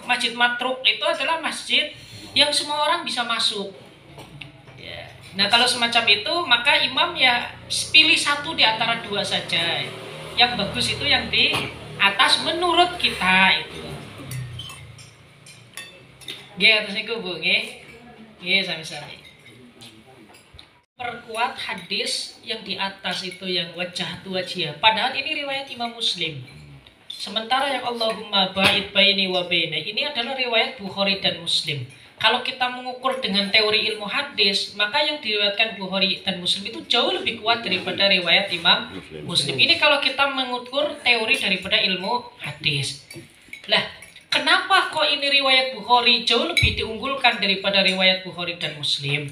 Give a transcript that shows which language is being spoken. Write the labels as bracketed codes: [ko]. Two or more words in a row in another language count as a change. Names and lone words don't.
[id] Masjid matruk itu adalah masjid yang semua orang bisa masuk ya. Nah kalau semacam itu maka imam ya pilih satu di antara dua saja. Yang bagus itu yang di atas menurut kita itu. [jv] Nggih atas niku Bu nggih. Nggih sami-sami. [id] Perkuat hadis yang di atas itu yang wajah tu wajah. Padahal ini riwayat Imam Muslim. Sementara yang [ar] اللهم باعد بيني وبين [id] ini adalah riwayat Bukhari dan Muslim. Kalau kita mengukur dengan teori ilmu hadis, maka yang diriwayatkan Bukhari dan Muslim itu jauh lebih kuat daripada riwayat Imam Muslim. Ini kalau kita mengukur teori daripada ilmu hadis. Lah, kenapa kok ini riwayat Bukhari jauh lebih diunggulkan daripada riwayat Bukhari dan Muslim?